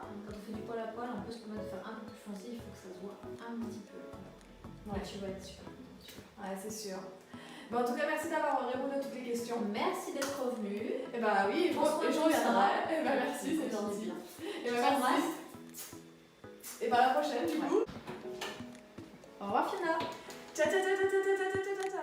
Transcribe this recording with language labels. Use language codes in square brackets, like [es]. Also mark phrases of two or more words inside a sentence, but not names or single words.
[fr] Quand on fait du poil à poil, on peut se permettre de faire un peu plus foncé, il faut que ça se voit un petit peu. Ouais. Et tu vas être super contente, tu vois. Ouais, c'est sûr. Bon, en tout cas, merci d'avoir répondu à toutes les questions. Merci d'être revenu. Et bah oui, On se et je retrouve reviendrai. ça. Et bah merci, c'est gentil. Et bah T'embrasse. merci. Et bah à la prochaine, du coup. Au revoir Fiona. Ciao, ciao, ciao, ciao, ciao, ciao, ciao, ciao.